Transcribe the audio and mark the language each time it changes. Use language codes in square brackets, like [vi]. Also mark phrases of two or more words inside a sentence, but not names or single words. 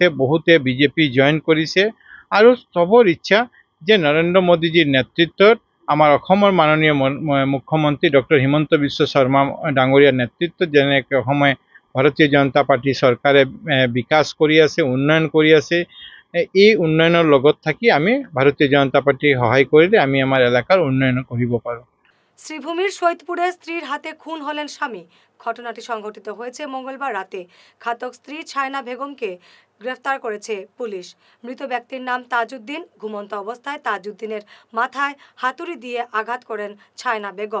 [as] বহুতে বিজেপি জইন কৰিছে আৰু চবৰ ইচ্ছা যে নৰেন্দ্ৰ মোদীজীৰ নেতৃত্বত আমাৰ অসমৰ মাননীয় মুখ্যমন্ত্ৰী ডক্টৰ হিমন্ত বিশ্ব শৰ্মা ডাঙৰীয়াৰ নেতৃত্বত যেনেকৈ অসমে ভাৰতীয় জনতা পাৰ্টি চৰকাৰে বিকাশ কৰি আছে, উন্নয়ন কৰি আছে, এই উন্নয়নৰ লগত থাকি আমি ভাৰতীয় জনতা পাৰ্টিক সহায় কৰিলে আমি আমাৰ এলেকাৰ উন্নয়ন কৰিব পাৰোঁ। [bn] শ্রীভূমির সৈয়দপুরে স্ত্রীর হাতে খুন হলেন স্বামী। ঘটনাটি সংঘটিত হয়েছে মঙ্গলবার রাতে। ঘাতক স্ত্রী ছায়না বেগমকে গ্রেফতার করেছে পুলিশ। মৃত ব্যক্তির নাম তাজউদ্দিন। ঘুমন্ত অবস্থায় তাজউদ্দিনের মাথায় হাতুড়ি দিয়ে আঘাত করেন ছায়না বেগম।